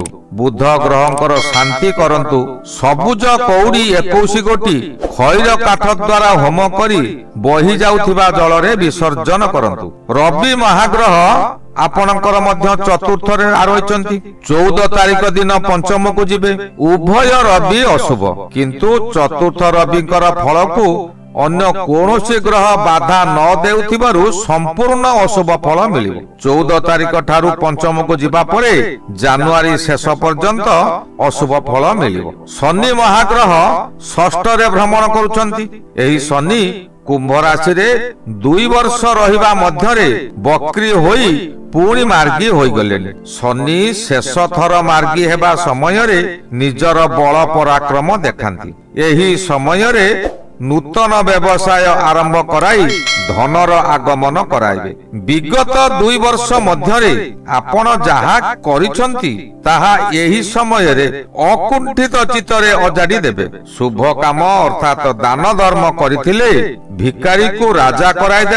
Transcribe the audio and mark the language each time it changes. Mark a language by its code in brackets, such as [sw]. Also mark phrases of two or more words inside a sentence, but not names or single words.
[or] ବୁଧ ଗ୍ରହଙ୍କର ଶାନ୍ତି କରନ୍ତୁ। ସବୁଜ କଉଡ଼ି 21 ଗୋଟି ଖଇର କାଠ ଦ୍ୱାରା ହୋମ କରି ବହି ଯାଉଥିବା ଜଳ ରେ ବିସର୍ଜନ କରନ୍ତୁ। ରବି ମହାଗ୍ରହ ଆପଣଙ୍କର ମଧ୍ୟ ଚତୁର୍ଥ ରେ ଆରୋଚନ୍ତି। 14 ତାରିଖ ଦିନ ପଞ୍ଚମ କୁ ଯିବେ। ଉଭୟ ରବି ଅଶୁଭ କିନ୍ତୁ ଚତୁର୍ଥ ରବିଙ୍କର ଫଳ କୁ ଅନ୍ୟ କୌଣସି ଗ୍ରହ ବାଧା ନ ଦେଉଥିବାରୁ ସମ୍ପୂର୍ଣ୍ଣ ଅଶୁଭ ଫଳ ମିଳିବ। 14 ତାରିଖ ଠାରୁ ପଞ୍ଚମ କୁ ଯିବା ପରେ ଜାନୁଆରୀ ଶେଷ ପର୍ଯ୍ୟନ୍ତ ଅଶୁଭ ଫଳ ମିଳିବ। ଶନି ମହାଗ୍ରହ ଷଷ୍ଠ ରେ ଭ୍ରମଣ କରୁଛନ୍ତି। ଏହି ଶନି କୁମ୍ଭ ରାଶି ରେ 2 ବର୍ଷ ରହିବା ମଧ୍ୟ ରେ ବକ୍ରୀ ହୋଇ ପୁଣି ମାର୍ଗୀ ହୋଇ ଗଲେ। ଶନି ଶେଷ ଥର ମାର୍ଗୀ ହେବା ସମୟ ରେ ନିଜର ବଳ ପରାକ୍ରମ ଦେଖାନ୍ତି। ଏହି ସମୟ ରେ ନୂତନ ବ୍ୟବସାୟ ଆରମ୍ଭ କରାଇ ଧନର ଆଗମନ କରାଇବେ। ବିଗତ 2 ବର୍ଷ ମଧ୍ୟରେ ଆପଣ ଯାହା କରିଛନ୍ତି ତାହା ଏହି ସମୟରେ ଅକୁଣ୍ଠିତ ଚିତ୍ତରେ ଅଜାଡ଼ି ଦେବେ। ଶୁଭ କାମ ଅର୍ଥାତ୍ ଦାନ ଧର୍ମ କରିଥିଲେ ଭିକାରୀକୁ ରାଜା କରାଇଦେବ।